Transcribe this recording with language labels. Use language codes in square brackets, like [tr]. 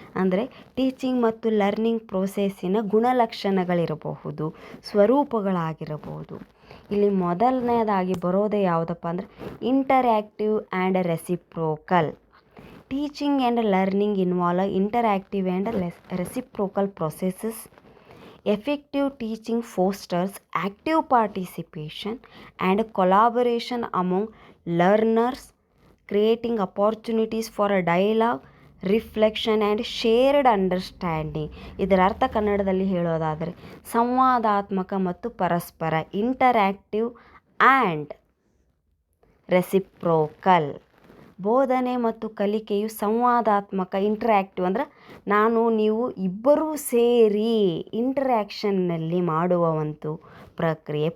[kn] ಅಂದರೆ ಟೀಚಿಂಗ್ ಮತ್ತು ಲರ್ನಿಂಗ್ ಪ್ರೋಸೆಸ್ಸಿನ ಗುಣಲಕ್ಷಣಗಳಿರಬಹುದು, ಸ್ವರೂಪಗಳಾಗಿರಬಹುದು. ಇಲ್ಲಿ ಮೊದಲನೇದಾಗಿ ಬರೋದೇ ಯಾವುದಪ್ಪ ಅಂದರೆ [en] Interactive and reciprocal. Teaching and learning involve interactive and reciprocal processes. Effective teaching fosters active participation and collaboration among learners, creating opportunities for a dialogue, reflection and shared understanding. [kn] ಇದರ ಅರ್ಥ ಕನ್ನಡದಲ್ಲಿ ಹೇಳೋದಾದರೆ ಸಂವಾದಾತ್ಮಕ ಮತ್ತು ಪರಸ್ಪರ, [en] Interactive and reciprocal. [kn] ಬೋಧನೆ ಮತ್ತು ಕಲಿಕೆಯು ಸಂವಾದಾತ್ಮಕ, ಇಂಟರ್ಯಾಕ್ಟಿವ್ ಅಂದರೆ ನಾನು ನೀವು ಇಬ್ಬರೂ ಸೇರಿ ಇಂಟರ್ಯಾಕ್ಷನ್ನಲ್ಲಿ ಮಾಡುವ ಒಂದು ಪ್ರಕ್ರಿಯೆ.